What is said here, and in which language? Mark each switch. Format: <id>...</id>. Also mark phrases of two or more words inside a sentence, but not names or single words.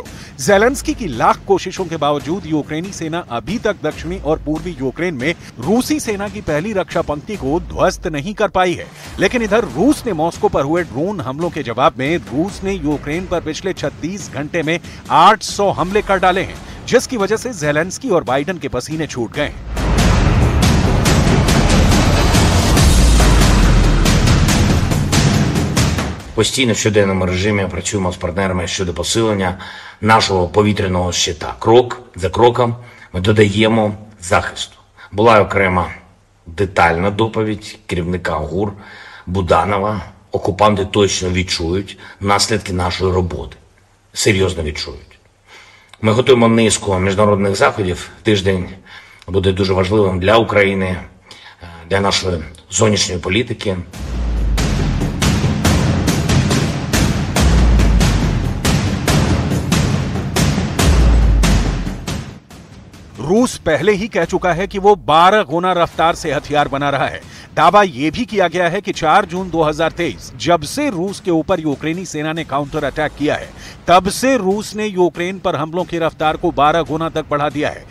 <hi>ज़ेलेंस्की की लाख कोशिशों के बावजूद यूक्रेनी सेना अभी तक दक्षिणी और पूर्वी यूक्रेन में रूसी सेना की पहली रक्षा पंक्ति को ध्वस्त नहीं कर पाई है। लेकिन इधर रूस ने मॉस्को पर हुए ड्रोन हमलों के जवाब में रूस ने यूक्रेन पर पिछले 36 घंटे में 800 हमले कर डाले हैं, जिसकी वजह से ज़ेलेंस्की और बाइडेन के पसीने छूट गए।</hi> <uk>Постійно в щоденному режимі працюємо з партнерами щодо посилення нашого повітряного щита. Крок за кроком ми додаємо захисту. Була окрема детальна доповідь керівника ГУР Буданова. Окупанти точно відчують наслідки нашої роботи. Серйозно відчують. Ми готуємо низку міжнародних заходів. Тиждень буде дуже важливим для України, для нашої зовнішньої політики.</uk> <hi>रूस पहले ही कह चुका है कि वो 12 गुना रफ्तार से हथियार बना रहा है। दावा यह भी किया गया है कि 4 जून 2023 जब से रूस के ऊपर यूक्रेनी सेना ने</hi> <en>counter attack</en> <hi>किया है, तब से रूस ने यूक्रेन पर हमलों की रफ्तार को 12 गुना तक बढ़ा दिया है।</hi>